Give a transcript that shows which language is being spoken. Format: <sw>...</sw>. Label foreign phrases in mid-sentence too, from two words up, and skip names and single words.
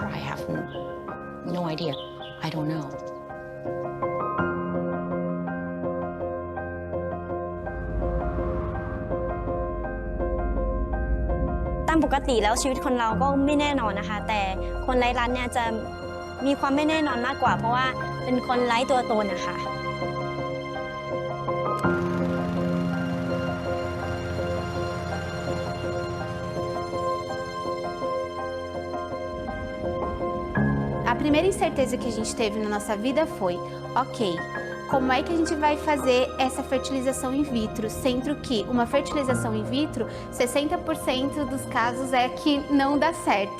<en>I have no idea. I don't know.</en> <th>ตามปกติแล้วชีวิตคนเราก็ไม่แน่นอนนะคะ แต่คนไร้รัฐเนี่ยจะมีความไม่แน่นอนมากกว่า เพราะว่าเป็นคนไร้ตัวตนนะคะ</th> <pt>A primeira incerteza que a gente teve na nossa vida foi, ok, como é que a gente vai fazer essa fertilização in vitro, sendo que uma fertilização in vitro, 60% dos casos é que não dá certo.</pt>